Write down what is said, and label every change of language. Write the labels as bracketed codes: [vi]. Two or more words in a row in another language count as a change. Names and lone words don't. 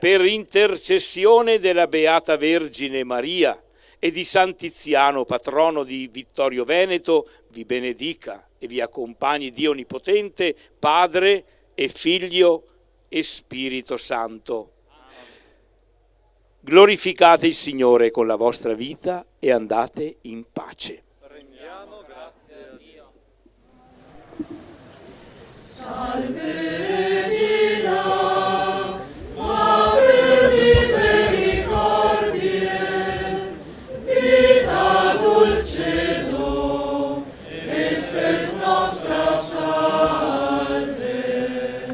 [it] per intercessione della Beata Vergine Maria e di San Tiziano, patrono di Vittorio Veneto, vi benedica e vi accompagni Dio Onnipotente, Padre e Figlio e Spirito Santo. Glorificate il Signore con la vostra vita e andate in pace. Rendiamo grazie a Dio. [la] Salve Regina, Mater misericordiae, vita dulcedo, estes nostra salve.